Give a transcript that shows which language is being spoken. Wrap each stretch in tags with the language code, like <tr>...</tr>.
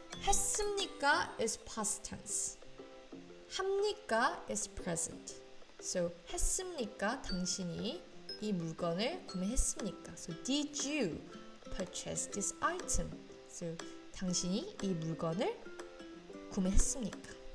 <en>했습니까 is past tense. 합니까 is present.</en> <ko>So 했습니까? 당신이 이 물건을 구매했습니까?</ko> <en>So did you purchase this item?</en> <ko>So 당신이 이 물건을 구매했습니까?</ko>